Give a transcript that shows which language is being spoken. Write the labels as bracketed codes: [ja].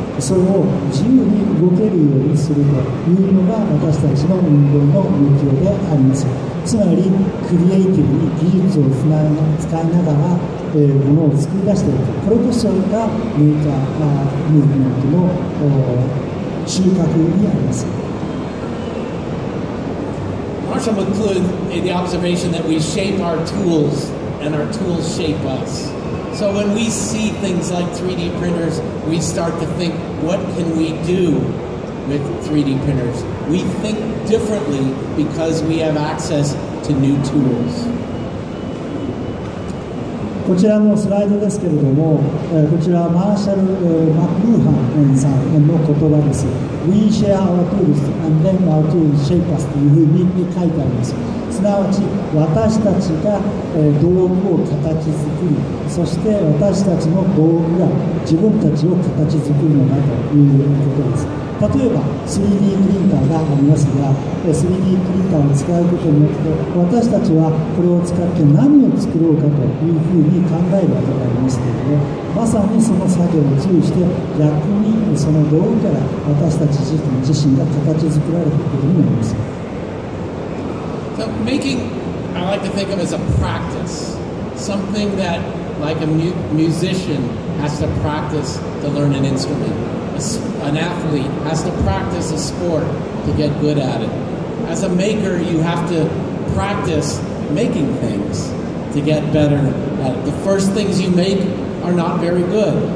[ja] それを自由に動けるようにするというのが私たちの運動の目標であります。つまりクリエイティブに技術を使いながら、ものを作り出していく、これこそがメーカームーブメントの中核にあります。 [en] Marshall would include the observation that we shape our tools and our tools shape us. So when we see things like 3D printers, we start to think, what can we do with 3D printers? We think differently because we have access to new tools. [ja] こちらのスライドですけれども、こちらはマーシャル・マクルーハンさんの言葉です。 [en] We share our tools and then our tools shape us [ja] というふうに書いてあります。すなわち私たちが道具を形作り、そして私たちの道具が自分たちを形作るのだということです。例えば 3D プリンターがありますが、 3D プリンターを使うことによって私たちはこれを使って何を作ろうかというふうに考えるわけでありますけれども、まさにその作業を通じて逆にその道具から私たち自身が形作られていくことになります。 [en] So making, I like to think of as a practice, something that like a musician has to practice to learn an instrument. An athlete has to practice a sport to get good at it. As a maker, you have to practice making things to get better at it. The first things you make are not very good.